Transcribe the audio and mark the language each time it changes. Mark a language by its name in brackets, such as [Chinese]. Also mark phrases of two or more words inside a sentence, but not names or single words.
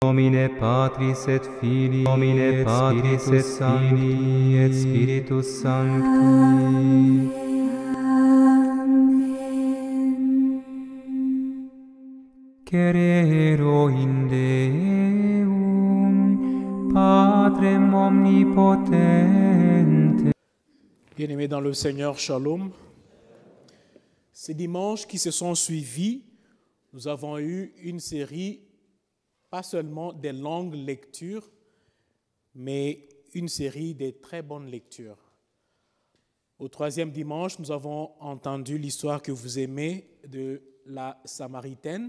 [Latin] nomine Patris et Filii, nomine Patris et Filii et Spiritus Sancti. Cerero in Deum, Patrem omnipotente. [French] Bien-aimés dans le Seigneur, Shalom. Ces dimanches qui se sont suivis, nous avons eu une série, pas seulement des longues lectures, mais une série de très bonnes lectures. Au troisième dimanche, nous avons entendu l'histoire que vous aimez de la Samaritaine.